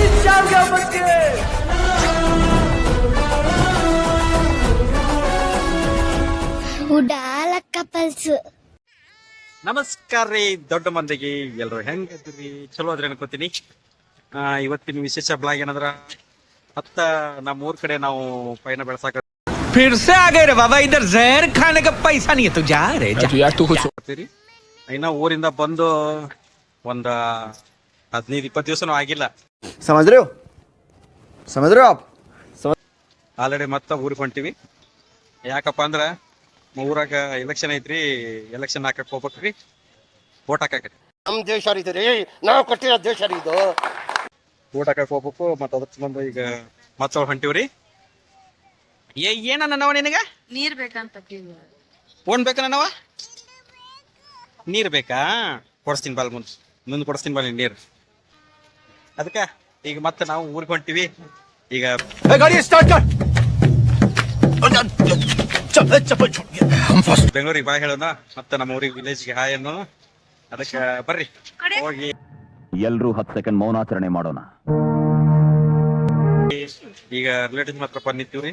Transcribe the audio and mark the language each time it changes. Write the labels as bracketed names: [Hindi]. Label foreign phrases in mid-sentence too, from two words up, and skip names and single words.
[Kannada] ಉಡಾಲ ಕಪಲ್ಸ್. ನಮಸ್ಕಾರ ರೀ ದೊಡ್ಡ ಮಂದಿಗೆ, ಎಲ್ರು ಹೆಂಗಿದ್ರಿ? ಚಲೋ ಅದ್ರಿ ಅನ್ಕೋತೀನಿ. ಇವತ್ತಿನ ವಿಶೇಷ ಬ್ಲಾಗ್ ಏನಂದ್ರ ನಮ್ಮ ಊರ್ ಕಡೆ ನಾವು ಪೈನ ಬೆಳ್ಸಾಕ [Hindi] फिर से आ गए रे बाबा, इधर जहर खाने का पैसा नहीं है, तू जा रे यार तू कुछ [Kannada] ಇನ್ನ ಊರಿಂದ ಬಂದು ಒಂದ 15-20 ದಿವಸನೂ ಆಗಿಲ್ಲ. [Hindi] समझ रहे हो आप? [Kannada] ಆಲ್ರೆಡಿ ಮತ್ತೆ ಊರಿಗೆ ಹೊಂಟಿವಿ. ಯಾಕಪ್ಪ ಅಂದ್ರ ಊರಾಗ ಎಲೆಕ್ಷನ್ ಐತ್ರಿ, ಎಲೆಕ್ಷನ್ ಹಾಕಕ್ ಹೋಗ್ಬೇಕ್ರಿ, ವೋಟ್ ಹಾಕಕ್ರಿ. ನಮ್ ದೇಶ ರೀ, ನಾವು ಕಟ್ಟಿರೋ ದೇಶ ಇದು. ವೋಟ್ ಹಾಕಕ್ ಹೋಗ್ಬೇಕು. ಮತ್ತ ಅದ್ರ ಸಂಬಂಧ ಈಗ ಮತ್ತ ಹೊಂಟಿವ್ರಿ. ಏನನ್ನವ ನಿನಗ? ನೀರ್ ಬೇಕಂತ ಫೋನ್ ಬೇಕ ನನ್ನವ? ನೀರ್ ಬೇಕಾ? ಕೊಡಿಸ್ತೀನಿ ಬಾಲ್, ಮುಂದೆ ಕೊಡಿಸ್ತೀನಿ ಬಾಲ್ ನೀರ್. ಅದಕ್ಕ ಈಗ ಮತ್ತೆ ನಾವು ಊರಿಗೆ ಹೊಂಟಿವಿ. ಈಗ [Hindi] गाड़ी स्टार्ट कर। [Kannada] ಬೆಂಗಳೂರಿಗೆ ಬಾ ಹೇಳೋಣ, ಮತ್ತೆ ನಮ್ಮ ಊರಿಗೆ ವಿಲೇಜ್ಗೆ ಹಾಯ್ ಅನ್ನೋಣ. ಅದಕ್ಕೆ ಬರ್ರಿ ಹೋಗಿ ಎಲ್ರೂ 10 ಸೆಕೆಂಡ್ ಮೌನಾಚರಣೆ ಮಾಡೋಣ. ಈಗ ರಿಲೇಟಿವ್ಸ್ ಮಾತ್ರ ಬಂದಿತ್ತೀವ್ರಿ.